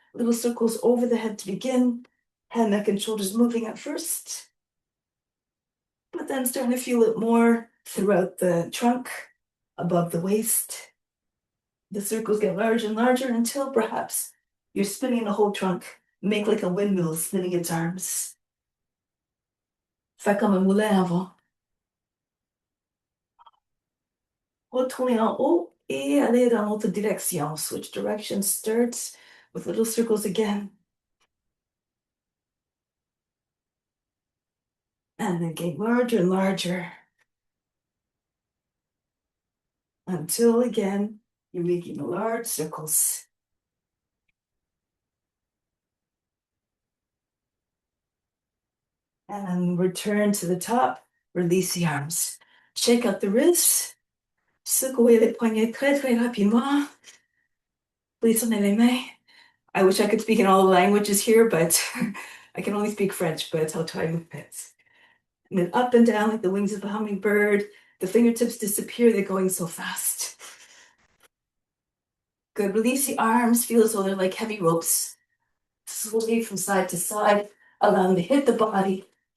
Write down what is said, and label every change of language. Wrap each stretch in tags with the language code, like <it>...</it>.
<en>Little circles over the head to begin. Head, neck, and shoulders moving at first. But then starting to feel it more throughout the trunk, above the waist. The circles get larger and larger until perhaps you're spinning the whole trunk. Make like a windmill spinning its arms.</en> <fr>Fais comme un moulin à vent. Retournez en haut et allez dans l'autre direction.</fr> <en>Switch direction, start with little circles again. And then get larger and larger. Until again, you're making large circles. And return to the top. Release the arms. Shake out the wrists.</en> <fr>Secouez les poignets très très rapidement. Plissonnez les mains.</fr> <en>I wish I could speak in all the languages here, but I can only speak French, but I'll try my best. And then up and down like the wings of a hummingbird. The fingertips disappear, they're going so fast. Good, release the arms, feel as though they're like heavy ropes. Sway from side to side, allow them to hit the body.</en>